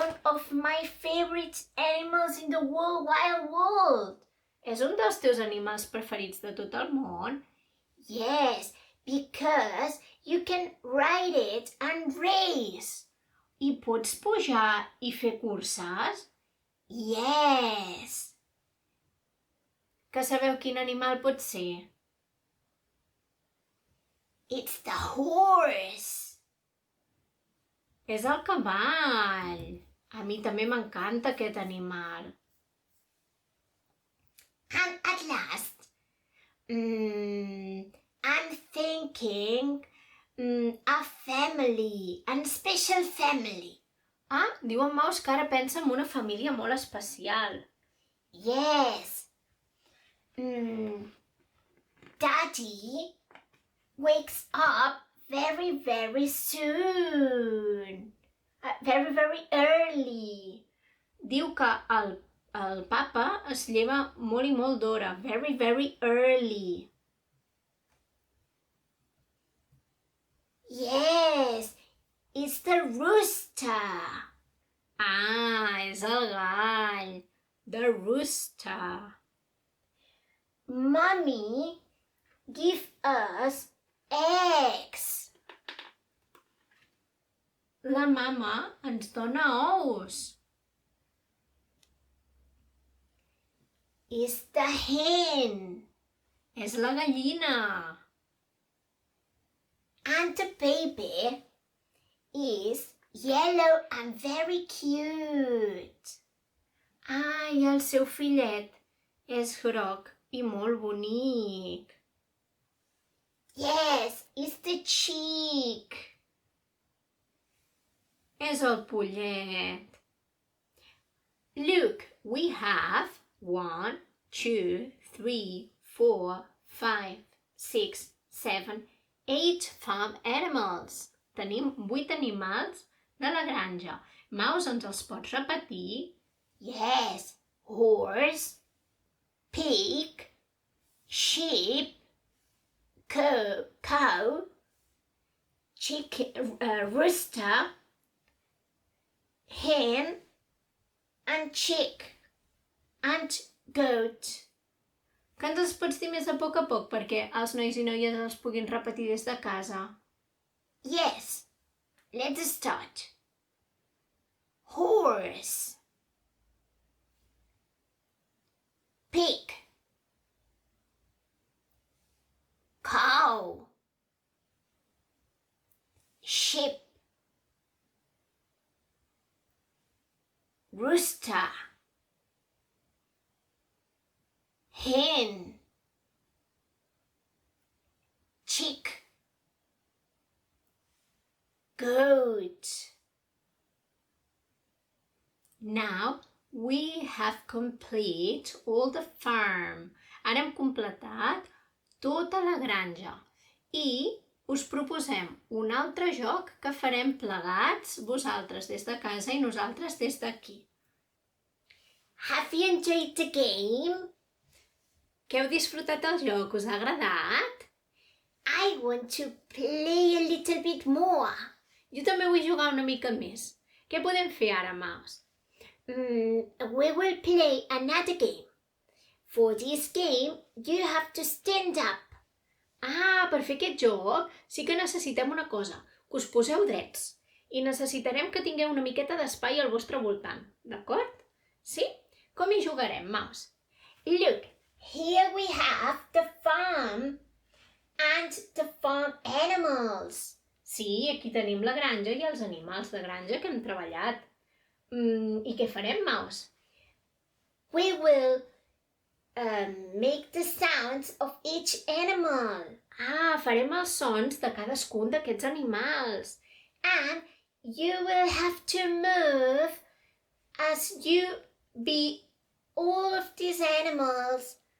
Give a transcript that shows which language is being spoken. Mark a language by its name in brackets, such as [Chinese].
[English] of my favorite animals in the whole wide world. [Catalan] És un dels teus animals preferits de tot el món? [English] Yes, because you can ride it and race. [Catalan] I pots pujar i fer curses? [English] Yes. [Catalan] Que sabeu quin animal pot ser? [English] It's the horse. [Catalan] És el cavall. A mi també m'encanta aquest animal. [English] And at last, I'm thinking a family, a special family. [Catalan] Ah, diu en Maus que ara pensa en una família molt especial. [English] Yes. Daddy wakes up very, very soon. Very, very early. [Catalan] Diu que el papa es lleva molt i molt d'hora. [English] Very, very early. Yes, it's the rooster. [Catalan] Ah, és el gall. [English] The rooster. Mommy give us eggs. [Catalan] La mama ens dona ous. [English] It's the hen. [Catalan] És la gallina. [English] And the baby is yellow and very cute. [Catalan] Ah, i el seu fillet és groc i molt bonic. [English] Yes, it's the chick. [Catalan] És el pollet. [English] Look, we have 1, 2, 3, 4, 5, 6, 7, 8 farm animals. [Catalan] Tenim 8 animals de la granja. Maus, ens els pots repetir? [English] Yes, horse, pig, sheep, cow, chicken, rooster, hen, and chick, and goat. [Catalan] Que ens els pots dir més a poc perquè els nois i noies els puguin repetir des de casa? [English] Yes, let's start. Horse, pig, cow, sheep, rooster, hen, chick, goat. Now we have complete all the farm. [Catalan] Ara hem completat tota la granja. I us proposem un altre joc que farem plegats, vosaltres des de casa i nosaltres des d'aquí. [English] Have you enjoyed the game? [Catalan] Que heu disfrutat el joc? Us ha agradat? [English] I want to play a little bit more. [Catalan] Jo també vull jugar una mica més. Què podem fer ara, Maus? [English] We will play another game. For this game, you have to stand up. [Catalan] Ah, per fer aquest joc sí que necessitem una cosa, que us poseu drets. I necessitarem que tingueu una miqueta d'espai al vostre voltant, d'acord? Sí? Com hi jugarem, Maus? [English] Look, here we have the farm and the farm animals. [Catalan] Sí, aquí tenim la granja i els animals de granja que hem treballat. I què farem, Maus? [English] We will make the sounds of each animal. [Catalan] Ah, farem els sons de cadascun d'aquests animals. [English] And you will have to move as you be all of these animals.